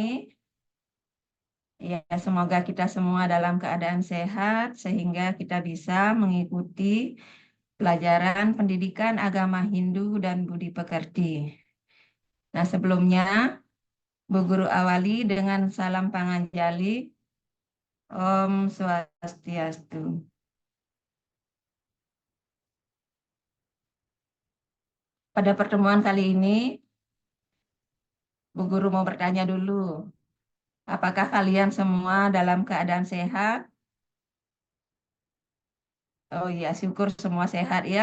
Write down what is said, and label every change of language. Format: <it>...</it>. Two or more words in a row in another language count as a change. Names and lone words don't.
<id>Ya, semoga kita semua dalam keadaan sehat sehingga kita bisa mengikuti pelajaran pendidikan agama Hindu dan Budi Pekerti. Nah, sebelumnya Bu Guru awali dengan salam panganjali.</id> <sa>Om Swastiastu.</sa> <id>Pada pertemuan kali ini, Bu Guru mau bertanya dulu, apakah kalian semua dalam keadaan sehat? Oh iya, syukur semua sehat ya.</id>